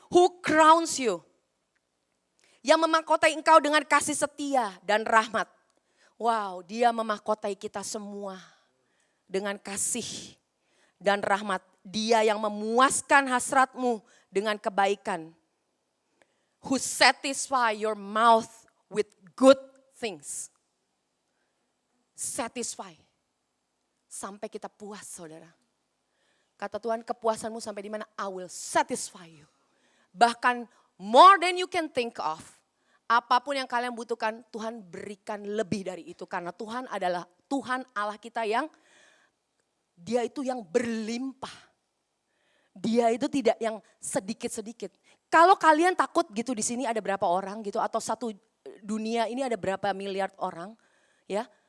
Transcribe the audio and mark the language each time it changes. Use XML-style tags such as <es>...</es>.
<en>Who crowns you?</en> <id>Yang memahkotai engkau dengan kasih setia dan rahmat. Wow, dia memahkotai kita semua dengan kasih dan rahmat. Dia yang memuaskan hasratmu dengan kebaikan.</id> <en>Who satisfy your mouth with good things.</en> <id>Satisfy. Sampai kita puas, saudara. Kata Tuhan, kepuasanmu sampai di mana?</id> <en>I will satisfy you.</en> <id>Bahkan</id> <en>more than you can think of.</en> <id>Apapun yang kalian butuhkan, Tuhan berikan lebih dari itu. Karena Tuhan adalah Tuhan Allah kita yang Dia itu yang berlimpah. Dia itu tidak yang sedikit-sedikit. Kalau kalian takut gitu di sini ada berapa orang gitu atau satu dunia ini ada berapa miliar orang, ya.</id>